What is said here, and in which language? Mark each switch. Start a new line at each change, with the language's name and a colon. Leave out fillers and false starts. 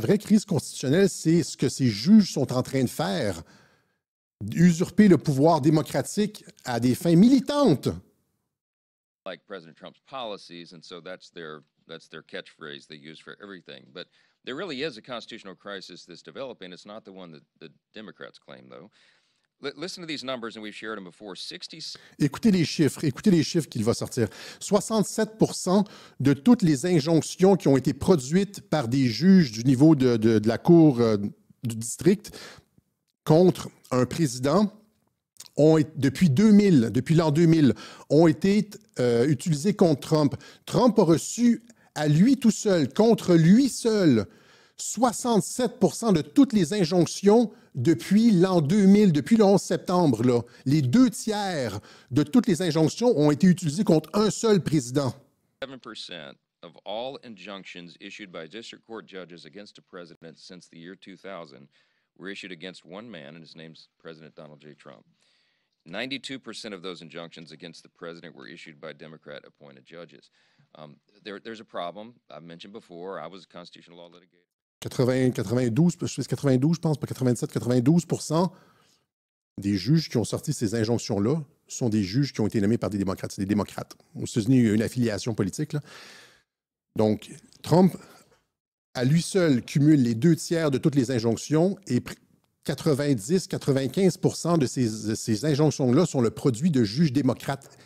French: La vraie crise constitutionnelle, c'est ce que ces juges sont en train de faire, usurper le pouvoir démocratique à des fins militantes.
English: Like President Trump's policies, and so that's their catchphrase they use for everything. But there really is a constitutional crisis that's developing. It's not the one that the Democrats claim, though. Listen to these numbers, and we've shared them before.
French: Écoutez les chiffres qu'il va sortir. 67% de toutes les injonctions qui ont été produites par des juges du niveau de la Cour du district contre un président depuis l'an 2000, ont été utilisées contre Trump. Trump a reçu à lui tout seul, contre lui seul, 67% de toutes les injonctions depuis l'an 2000, depuis le 11 septembre. Là. Les 2/3 de toutes les injonctions ont été utilisées contre un seul président.
English: 7% of all injunctions issued by district court judges against a president since the year 2000 were issued against one man, and his name's President Donald J. Trump. 92% of those injunctions against the president were issued by Democrat-appointed judges. There's a problem. I've mentioned before, I was a constitutional law litigator.
French: 92, je pense, pas 97, 92% des juges qui ont sorti ces injonctions-là sont des juges qui ont été nommés par des démocrates. C'est des démocrates. Aux États-Unis, il y a une affiliation politique, là. Donc, Trump à lui seul, cumule les 2/3 de toutes les injonctions et 90-95% de ces injonctions-là sont le produit de juges démocrates.